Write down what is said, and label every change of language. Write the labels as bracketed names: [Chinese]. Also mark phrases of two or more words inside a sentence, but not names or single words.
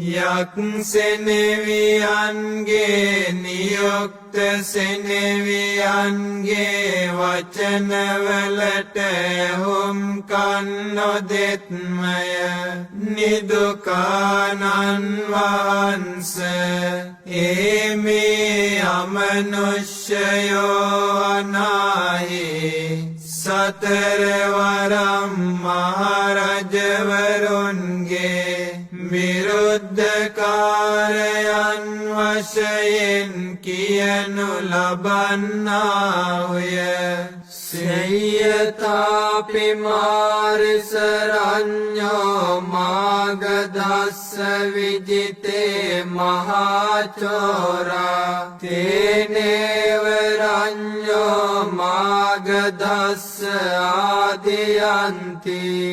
[Sinhala] යක්සෙනවියන්ගේ නියුක්ත සෙනවියන්ගේ වචනවලට කන්නොදෙත්මය නිදුකානන් වහන්ස ඒ අමනුෂ්‍යයෝ අනාහි සතරවරම් මහරජවරුන්ගේ විරුද්ධකාරයන් වශයෙන් කියනු ලබන්නාහුය [Pali] සේයතාපි මාරිසරඤ්ඤෝ මාගදස්ස විජිතේ මහාචෝරා තේනේව රඤ්ඤෝ මාගදස්ස ආදියන්ති